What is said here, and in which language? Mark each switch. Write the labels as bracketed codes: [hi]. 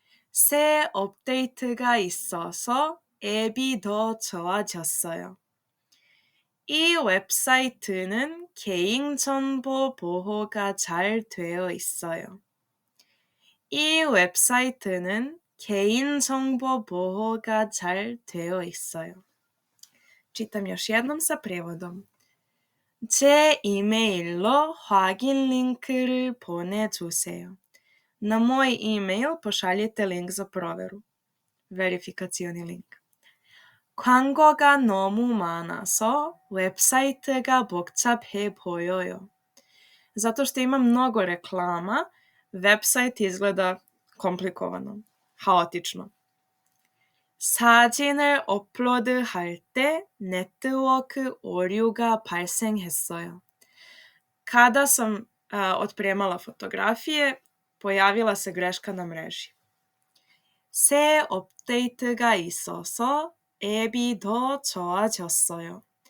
[ko] 새 업데이트가 있어서 앱이 더 좋아졌어요. 이 웹사이트는 개인정보 보호가 잘 되어 있어요. 이 웹사이트는 개인정보 보호가 잘 되어 있어요. [sr] Čitam još jednom sa prijevodom. [ko] 제 이메일로 확인 링크를 보내주세요. [sr] Na moj e-mail pošaljite link za provjeru. Verifikacioni link. [ko] 광고가 너무 많아서 웹사이트가 복잡해 보여요. [sr] Zato što ima mnogo reklama, website izgleda komplikovano, haotično. [ko] 사진을 업로드할 때 네트워크 오류가 발생했어요. [sr] Kada sam otpremala fotografije, pojavila se greška na mreži. [ko] 새 업데이트가 있어서 앱이 더 좋아졌어요.